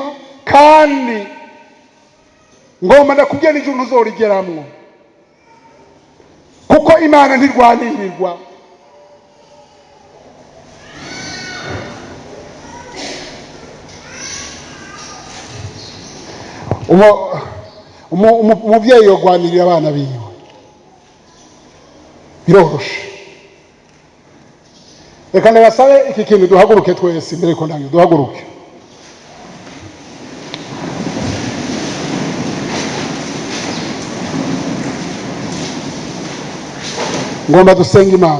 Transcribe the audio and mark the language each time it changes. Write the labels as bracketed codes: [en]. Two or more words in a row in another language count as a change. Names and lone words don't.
[rn] Kandi ngomba ndakubwira n'ijuru ntuzorigeramwo, kuko Imana ntirwanirirwa. Umubyeyi yogwanirira abana biwe biroroshe. Reka ndabasabe iki kintu duhaguruke twese mbere ko ndangiye, duhaguruke. Ngomba dusenga Imana.